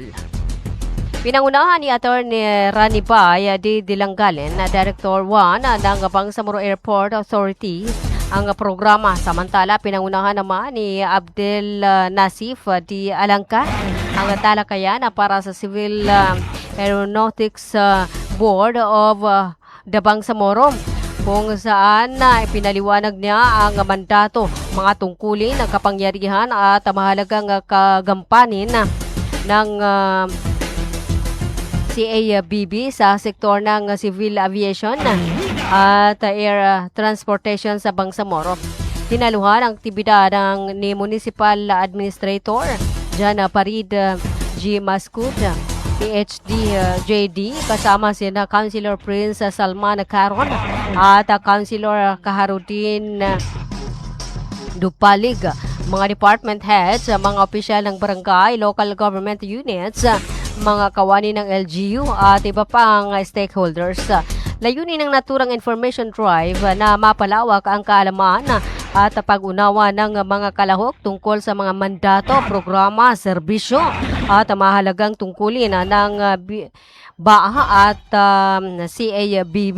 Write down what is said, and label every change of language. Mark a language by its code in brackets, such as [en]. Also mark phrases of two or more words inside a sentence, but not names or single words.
[tl] Pinangunahan ni Atty. Rani Bay D. Dilanggalin, Director 1 ng Bangsamoro Airport Authority, ang programa. Samantala, pinangunahan naman ni Abdel Nasif D. Alangka ang talakayan para sa Civil Aeronautics Board of the Bangsamoro, kung saan pinaliwanag niya ang mandato, mga tungkulin, kapangyarihan at mahalagang kagampanin ng CABB sa sektor ng [en] civil aviation [tl] at [en] air transportation [tl] sa Bangsamoro. Tinaluhan ang aktibidad ni Municipal Administrator Jana Parid G. Mascud, PhD JD, kasama sina Councilor Prince Salman Caron at Councilor Kaharudin Dupalig, mga [en] department heads, [tl] mga opisyal ng barangay, [en] local government units, [tl] mga kawani ng LGU at iba pang stakeholders. Layunin ng naturang [en] information drive [tl] na mapalawak ang kaalaman at pag-unawa ng mga kalahok tungkol sa mga mandato, programa, serbisyo at mahalagang tungkulin ng BAA at CABB.